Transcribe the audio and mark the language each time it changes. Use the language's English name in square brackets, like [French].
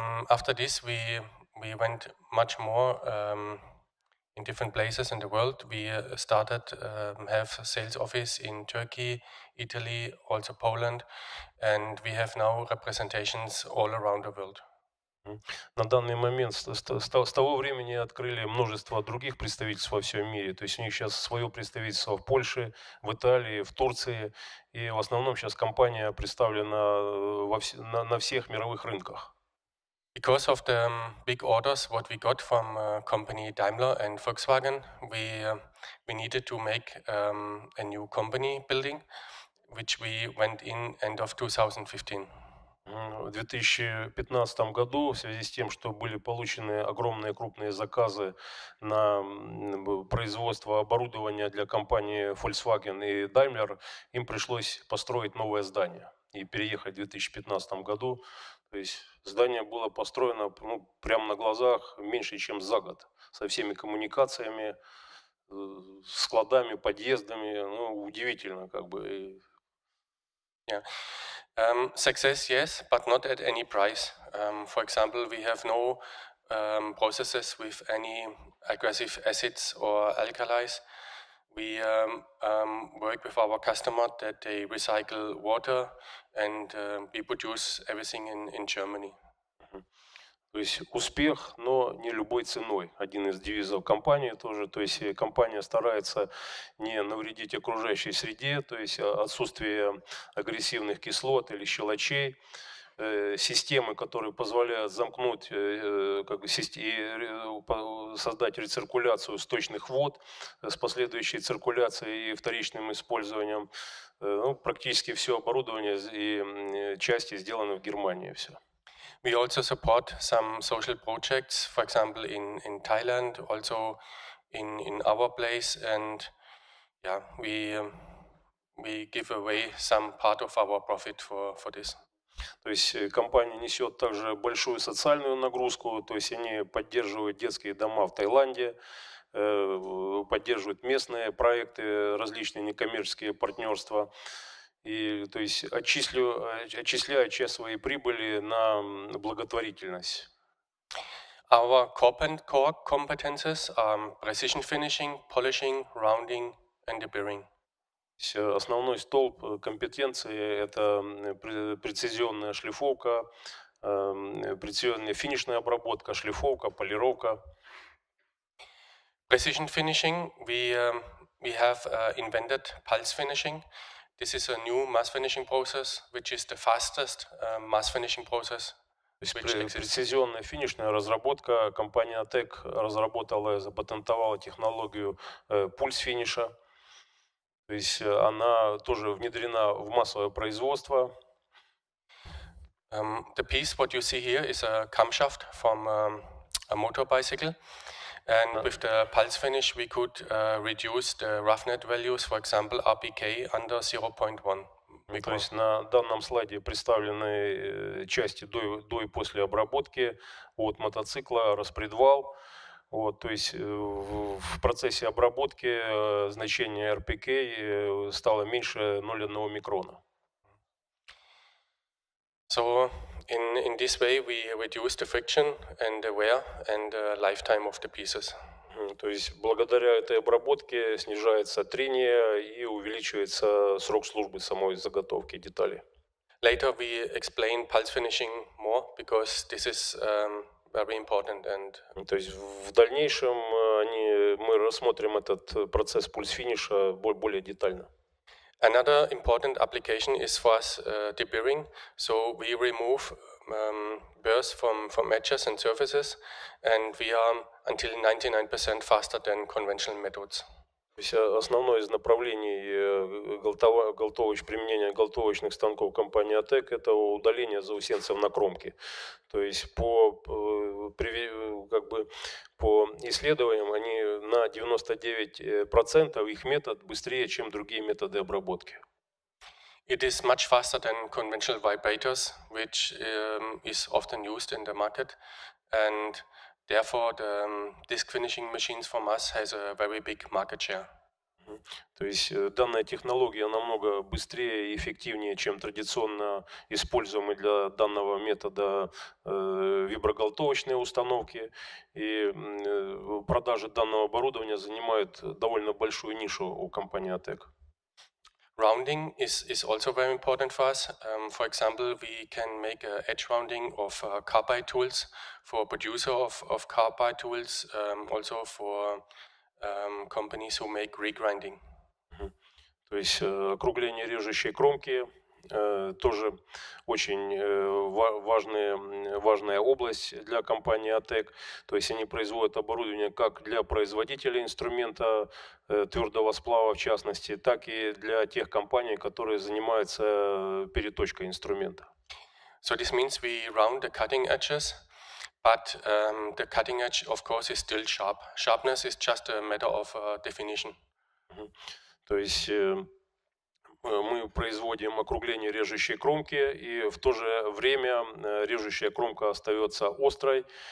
[English] After this, we went much more in different places in the world. We started have a sales office in Turkey, Italy, also Poland, and we have now representations all around the world. [Russian] На данный момент с того времени открыли множество других представительств во всем мире. То есть у них сейчас свое представительство в Польше, в Италии, в Турции. И в основном сейчас компания представлена на всех мировых рынках. Because of the big orders what we got from company Daimler and Volkswagen, we needed to make a new company building, which we went in end of 2015. В 2015 году, в связи с тем, что были получены огромные крупные заказы на производство оборудования для компании Volkswagen и Daimler, им пришлось построить новое здание и переехать в 2015 году. То есть здание было построено прямо на глазах меньше, чем за год, со всеми коммуникациями, складами, подъездами. Ну, удивительно, как бы. [English] Yeah. Success, yes, but not at any price. For example, we have no processes with any aggressive acids or alkalis. We work with our customer that they recycle water, and we produce everything in Germany. [Russian] То есть успех, но не любой ценой. Один из девизов компании тоже. То есть компания старается не навредить окружающей среде, то есть отсутствие агрессивных кислот или щелочей, системы, которые позволяют замкнуть и создать рециркуляцию сточных вод с последующей циркуляцией и вторичным использованием. Ну, практически все оборудование и части сделаны в Германии. Все. [English] We also support some social projects, for example, in Thailand, also in our place, and yeah, we give away some part of our profit for this. [Russian] То есть компания несет также большую социальную нагрузку, то есть они поддерживают детские дома в Таиланде, поддерживают местные проекты, различные некоммерческие партнерства. и, то есть, отчисляют часть своей прибыли на благотворительность. [English] Our core competences are precision finishing, polishing, rounding, and deburring. [Russian] Основной столб компетенции – это прецизионная шлифовка, прецизионная финишная обработка, шлифовка, полировка. [English] Precision finishing, we have invented pulse finishing. This is a new mass finishing process, which is the fastest mass finishing process. [Russian] То есть прецизионная финишная разработка. Компания OTEC разработала и запатентовала технологию пульс-финиша. То есть она тоже внедрена в массовое производство. [English] The piece what you see here is a camshaft from a motor bicycle. And with the pulse finish, we could reduce the roughness values, for example, RPK under 0.1. [Russian] То есть на данном слайде представлены части до и после обработки от мотоцикла, распредвал. Вот, то есть в процессе обработки значение RPK стало меньше 0,1 микрона. [English] So in this way we reduce the friction and the wear and the lifetime of the pieces. [Russian] То есть благодаря этой обработке снижается трение и увеличивается срок службы самой заготовки деталей. [English] Later we explain pulse finishing more because this is very important and. [Russian] То есть в дальнейшем мы рассмотрим этот процесс пульс-финиша более детально. [English] Another important application is for us deburring. So we remove burrs from edges and surfaces, and we are until 99% faster than conventional methods. [Russian] То есть основное из направлений применения галтовочных станков компании OTEC – это удаление заусенцев на кромке. То есть по исследованиям они на 99% их метод быстрее, чем другие методы обработки. [English] It is much faster than conventional vibrators, which is often used in the market, and therefore the disc finishing machines from us has a very big market share. [Russian] То есть данная технология намного быстрее и эффективнее, чем традиционно используемые для данного метода виброгалтовочные установки. И продажи данного оборудования занимают довольно большую нишу у компании OTEC. [English] Rounding is also very important for us. For example, we can make edge rounding of carbide tools for producer of carbide tools, also for companies who make regrinding. [Russian] То есть округление режущей кромки тоже очень важная область для компании OTEC. То есть они производят оборудование как для производителей инструмента твердого сплава, в частности, так и для тех компаний, которые занимаются переточкой инструмента. [English] So this means we round the cutting edges, but the cutting edge, of course, is still sharp. Sharpness is just a matter of definition. [Russian] То есть мы производим округление режущей кромки, и в то же время режущая кромка остается острой.